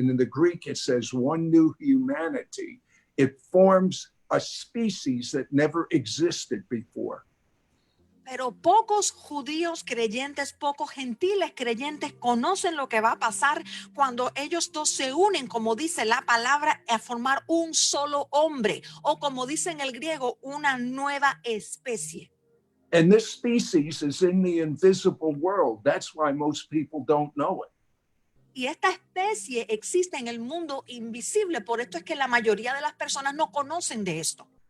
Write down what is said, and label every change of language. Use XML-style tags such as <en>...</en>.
<en>And in the Greek, it says one new humanity. It forms a species that never existed before.</en> <es>Pero pocos judíos creyentes, pocos gentiles creyentes conocen lo que va a pasar cuando ellos dos se unen, como dice la palabra, a formar un solo hombre, o como dice en el griego, una nueva especie.</es> <en>And this species is in the invisible world. That's why most people don't know it.</en> <es>Y esta especie existe en el mundo invisible, por esto es que la mayoría de las personas no conocen de esto.</es>